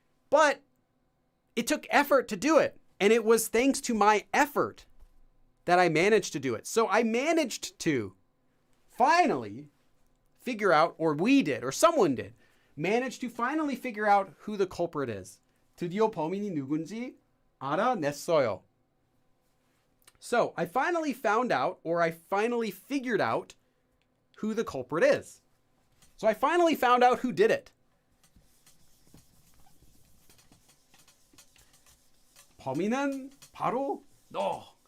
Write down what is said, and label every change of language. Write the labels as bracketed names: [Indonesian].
[English] But it took effort to do it. And it was thanks to my effort that I managed to do it. So I managed to finally figure out, or we did, or someone did, managed to finally figure out who the culprit is. [Korean] 드디어 범인이 누군지 알아냈어요. [English] So I finally found out, or I finally figured out who the culprit is. So I finally found out who did it. [Korean] 범인은 바로 너.